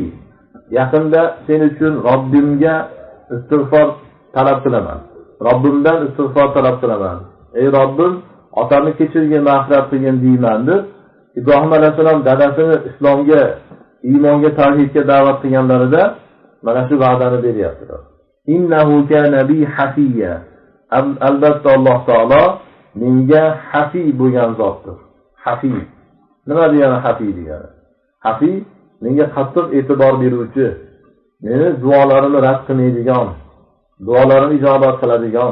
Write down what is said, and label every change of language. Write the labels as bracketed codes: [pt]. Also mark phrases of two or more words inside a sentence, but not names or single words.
[uz] Yaqinda sen uchun Robbimga istig'for talab qilaman. Robbimdan istig'for talab qilaman. Ey Robbim, otamni kechirgin, mag'firat qilgin deyman deb Ibrohim alayhissalom dadasini islomga, iymonga, tavhidga da'vat qilganlarida mana shu va'dani beryaptilar. [ar] إنه كان بي حفيا. [uz] Albatta Alloh taolo menga hafiy bo'lgan zotdir. Hafiy. Nima degani hafiy degani? Hafiy menga qattiq e'tibor beruvchi, meni duolarimni rad qilmaydigan, duolarimni ijobat qiladigan.